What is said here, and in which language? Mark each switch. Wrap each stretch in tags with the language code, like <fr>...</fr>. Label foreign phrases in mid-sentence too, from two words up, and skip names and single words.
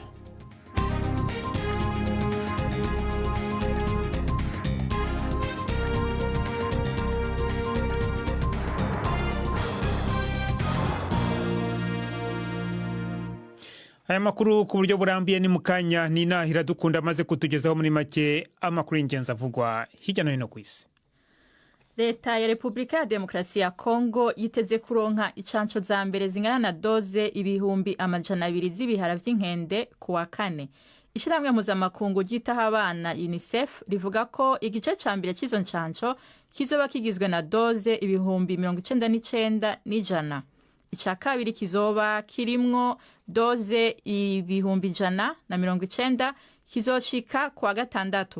<rn>Aya makuru ku buryo burambiye ni mukanya ni Nahira Dukunda amaze kutugezaho muri make amakuru y'ingenzi avugwa hirya no hino ku isi. Leta ya Repubulika ya Demokarasi ya Kongo yiteze kuronka icanco za mbere zingana na doze ibihumbi 200 z'ibihara vy'inkende ku wa 4. Ishiramwe mpuzamakungu ryitaho abana UNICEF rivuga ko igice ca mbere c'izo ncanco kizoba kigizwe na doze ibihumbi 99 Ica kabiri kizoba kirimwo doze ibihumbi 190 kizoshika kwa 6.</rn>